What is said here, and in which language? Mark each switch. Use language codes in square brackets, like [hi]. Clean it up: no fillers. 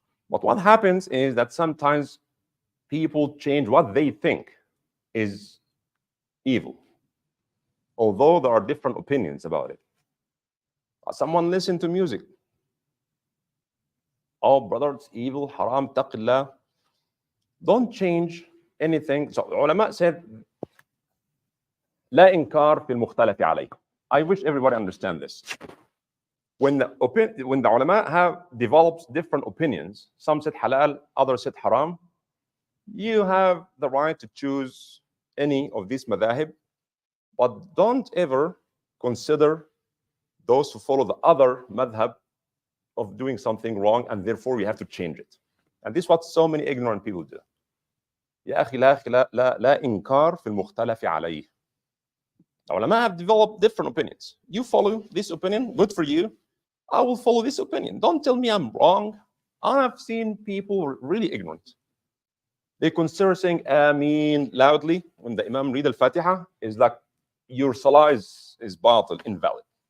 [en] But what happens is that sometimes people change what they think is evil, although there are different opinions about it. Someone listen to music. Oh, brother, it's evil, haram, taqillah. Don't change anything. So ulama said, [ar] لا إنكار في المختلف عليكم. [en] I wish everybody understand this. When the ulama have developed different opinions, some said halal, others said haram, you have the right to choose any of these madhahib, but don't ever consider those who follow the other madhab of doing something wrong, and therefore you have to change it. And this is what so many ignorant people do. [ar] يا أخي لا إنكار في المختلف عليه. [en] The ulama have developed different opinions. You follow this opinion, good for you. I will follow this opinion. Don't tell me I'm wrong. I have seen people really ignorant. They consider saying Ameen loudly when the Imam read Al-Fatiha is like your salah is batil, invalid.